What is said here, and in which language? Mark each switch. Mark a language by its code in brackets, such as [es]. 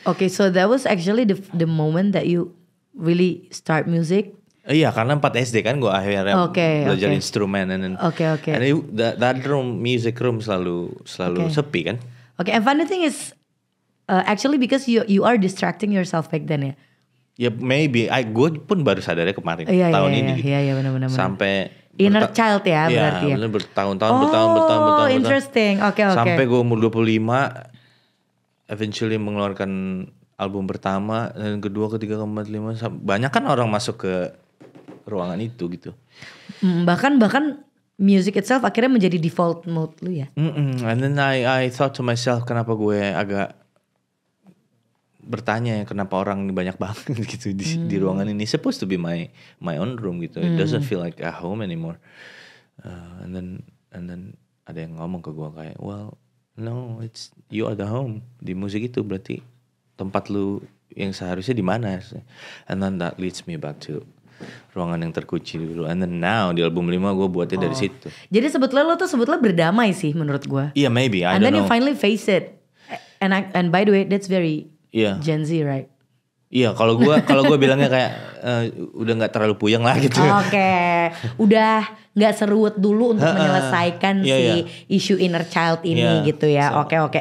[en] Okay, so that was actually the moment that you really start music. [id] Iya, karena 4 SD kan gue akhirnya belajar instrumen [en] and that room, music room [id] selalu sepi kan. [en] Okay, and funny thing is actually because you are distracting yourself back then ya. [id] Ya maybe, gue pun baru sadarnya kemarin tahun ini. Iya benar. Sampai inner child ya berarti ya. Iya, bertahun-tahun. [en] Interesting. Oke. [id] Sampai gue umur 25, eventually mengeluarkan album pertama, dan kedua, ketiga, keempat, lima. Banyak kan orang masuk ke ruangan itu gitu. Bahkan music itself akhirnya menjadi default mode lu ya. [en] And then I thought to myself, [id] kenapa gue agak bertanya ya, kenapa orang ini banyak banget gitu di ruangan ini. [en] Supposed to be my own room [id] gitu. [en] It doesn't feel like a home anymore. And then [id] ada yang ngomong ke gue kayak, [en] well, no, it's you are the home. [id] Di musik itu berarti tempat lu yang seharusnya di mana. [en] And then that leads me back to [id] ruangan yang terkunci dulu. [en] And then now [id] di album 5 gue buatnya dari situ. Jadi sebetulnya lo tuh berdamai sih menurut gue. [en] Yeah, maybe. I And don't then know. you finally face it. And by the way, that's very Gen Z, right? [id] Iya, kalau gue bilangnya kayak udah nggak terlalu puyeng lah gitu. Oke, udah nggak seruut dulu untuk menyelesaikan si isu inner child ini gitu ya. Oke.